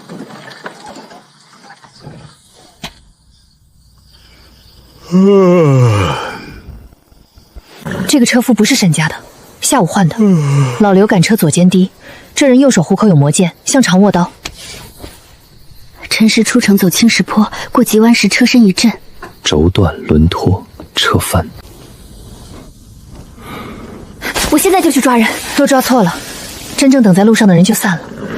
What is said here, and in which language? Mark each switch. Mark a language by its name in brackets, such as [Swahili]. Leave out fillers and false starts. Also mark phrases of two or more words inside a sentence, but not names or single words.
[Chinese] 這個車夫不是沈家的，下午換的。老劉趕車左肩低，這人右手虎口有魔劍，像長握刀。辰時出城走青石坡，過急彎時車身一震，軸斷輪脫，車翻。我現在就去抓人，若抓錯了，真正等在路上的人就散了。